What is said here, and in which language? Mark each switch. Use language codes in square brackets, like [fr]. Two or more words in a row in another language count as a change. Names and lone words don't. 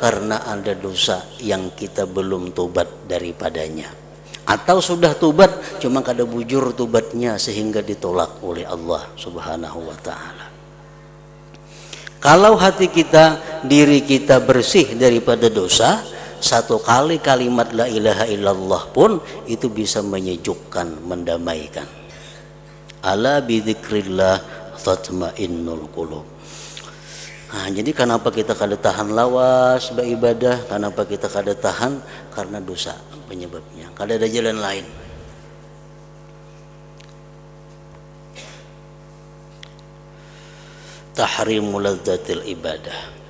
[id] Karena ada dosa yang kita belum tobat daripadanya, atau sudah tobat cuma kada bujur tobatnya sehingga ditolak oleh Allah [ar] سبحانه وتعالى. [id] Kalau hati kita, diri kita bersih daripada dosa, satu kali kalimat [ar] لا إله إلا الله [id] pun itu bisa menyejukkan, mendamaikan. [ar] ألا بذكر الله تطمئن القلوب. [id] Nah, jadi kenapa kita kada tahan lawas beribadah? Kenapa kita kada tahan? Karena dosa penyebabnya. Kada ada jalan lain. [ar] تحريم لذة العبادة.